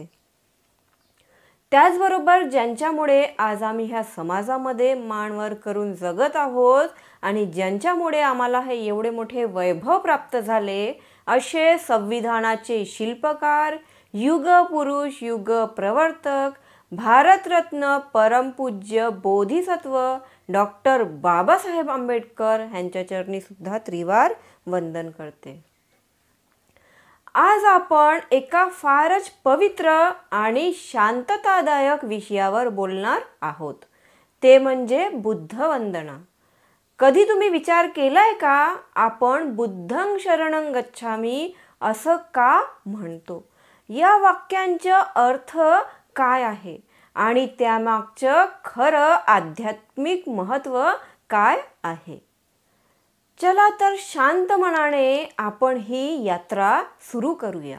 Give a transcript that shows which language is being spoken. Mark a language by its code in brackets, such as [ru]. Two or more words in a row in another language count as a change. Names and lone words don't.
[mr] त्याचबरोबर ज्यांच्यामुळे आज आम्ही ह्या समाजामध्ये मानवर करून जगत आहोत आणि ज्यांच्यामुळे आम्हाला हे एवढे मोठे वैभव प्राप्त झाले असे संविधानाचे शिल्पकार, युग पुरुष, युग प्रवर्तक, भारतरत्न परमपूज्य बोधिसत्व डॉक्टर बाबासाहेब आंबेडकर यांच्या चरणी सुद्धा त्रिवार वंदन करते। आज आपण एका फारच पवित्र आणि शांततादायक विषयावर बोलणार आहोत, ते म्हणजे बुद्ध वंदना। कधी तुम्ही विचार केलाय का आपण [pi] बुद्धं शरणं गच्छामि [mr] असं का म्हणतो? या वाक्यांचा अर्थ काय आहे आणि त्यामागचं खरं आध्यात्मिक महत्त्व काय आहे? चला तर शांत मनाने आपण ही यात्रा सुरू करूया।